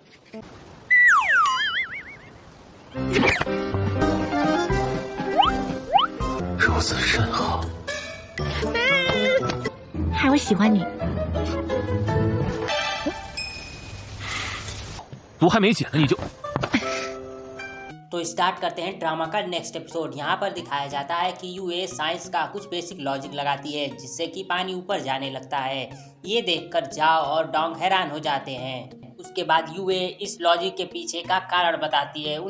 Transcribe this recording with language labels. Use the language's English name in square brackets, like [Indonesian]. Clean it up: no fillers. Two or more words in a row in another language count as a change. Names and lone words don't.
[Chinese] 如此甚好。嗨，我喜欢你。毒还没解呢，你就 [Hindi] तो स्टार्ट करते हैं ड्रामा का [English] next episode. [Hindi] यहाँ पर दिखाया जाता है कि यूए साइंस का कुछ बेसिक लॉजिक लगाती है जिससे कि पानी ऊपर जाने लगता है। ये देखकर जाओ और डोंग हैरान हो जाते हैं। उसके बाद यूए इस लॉजिक के पीछे का कारण बताती है।